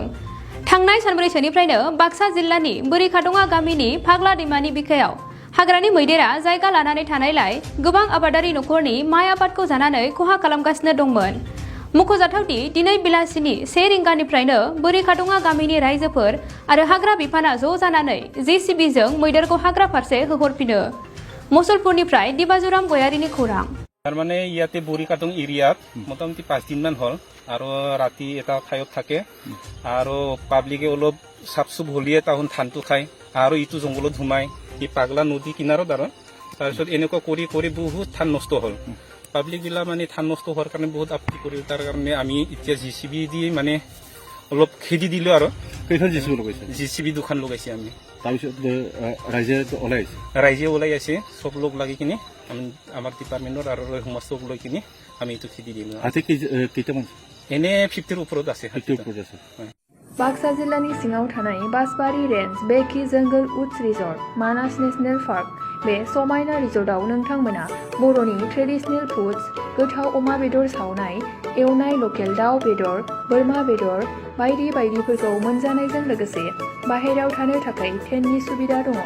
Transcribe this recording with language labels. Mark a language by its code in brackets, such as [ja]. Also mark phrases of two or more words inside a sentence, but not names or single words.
[brx] थांनाय सानब्रैसोनिफ्रायनो बाक्सा जिल्लानि बुरिखादङा गामिनि फाग्ला दैमानि बिखायाव हाग्रानि मैदेरा जायगा लानानै थानायलाय गोबां आबादारि नखरनि माइ आबादखौ जानानै खहा खालामगासिनो दंमोन। मख'जाथावदि दिनै बेलासिनि 1 रिंगानिफ्रायनो बुरिखादङा गामिनि रायजोफोर आरो हाग्रा बिफाना ज' जानानै JCBजों मैदेरखौ हाग्रा फारसे होहरफिनो। मुसलपुरनिफ्राय दिबाजुराम गयारिनि खौरां। [as] तारमाने ইয়াতে বুৰিকাটং এৰিয়াত মোটামুটি 5 দিনমান হ'ল আৰু ৰাতি এটা ঠাইত থাকে আৰু পাব্লিকে অলপ সাপসুপ হলিয়ে তাহন ধানটো খায় আৰু ইটো জংগলত ঘুমায় এই পাগলা নদী কিনাৰত আৰু তাৰপিছত এনেকুৱা কৰি কৰি বহুত ধান নষ্ট হ'ল। পাব্লিক বিলা মানে ধান নষ্ট হোৱাৰ কাৰণে বহুত আপত্তি কৰিল। তাৰ কাৰণে আমি এতিয়া JCB দি মানে অলপ খেদি দিলো আৰু কেইখন JCB লগাইছে? JCB দুখন লগাইছে আমি। তাৰপিছত ৰাইজে ওলাই আছে সব লোক লাগি কিনে আমি আমাৰ ডিপাৰ্টমেণ্টৰ আৰু সমাজ চব লৈ কিনে আমি এইটো খেদি দিলো। আজি কেইটামান এনে 50 ওপৰত আছে। [brx] बाक्सा जिल्लानि सिङाव थानाय बासबारि रेन्ज बेकि जंगल उड्स रिजर्ट मानास नेशनेल पार्क बे समायना रिजर्टआव नोंथांमोना बर'नि [en] traditional foods [brx] गोथाव अमा बेदर सावनाय एवनाय लकेल दाउ बेदर बोरमा बेदर बायदि बायदिफोरखौ मोनजानायजों लोगोसे बाहेरायाव थानो थाखाय टेन्टनि सुबिदा दङ।